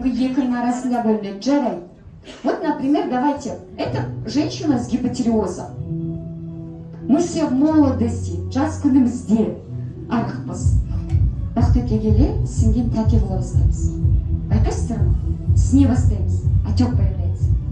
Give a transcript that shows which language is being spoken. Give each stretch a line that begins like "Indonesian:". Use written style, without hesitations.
Kazakh: Вы екінің арасында бөлінеді, жарайды.
Russian: Вот, например, давайте, это женщина с гипотериозом. Мы все в молодости,
Kazakh: жас күнімізде
Russian: арықпыз.
Kazakh: Бақыт өте келе, сіңген тәте бола бастаймыз. Байқайсыздар ма? Сіне бастаймыз,
Russian: отек появляется.